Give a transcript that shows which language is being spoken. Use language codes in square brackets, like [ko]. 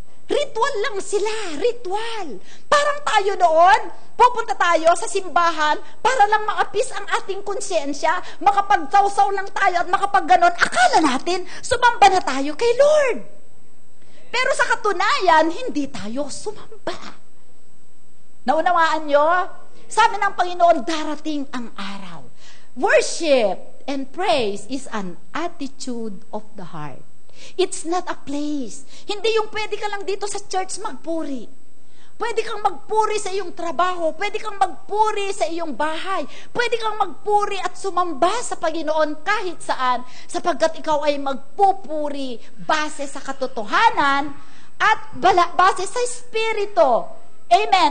[tl] Ritual lang sila, ritual. Parang tayo noon, pupunta tayo sa simbahan para lang maapis ang ating konsyensya, makapagtawsaw lang tayo at makapagganon. Akala natin, sumamba na tayo kay Lord. Pero sa katunayan, hindi tayo sumamba. Naunawaan nyo? Sabi ng Panginoon, darating ang araw. [en] Worship and praise is an attitude of the heart. It's not a place. [tl] Hindi yung pwede ka lang dito sa church magpuri. Pwede kang magpuri sa iyong trabaho. Pwede kang magpuri sa iyong bahay. Pwede kang magpuri at sumamba sa Panginoon kahit saan, sapagkat ikaw ay magpupuri base sa katotohanan at base sa Espiritu. Amen.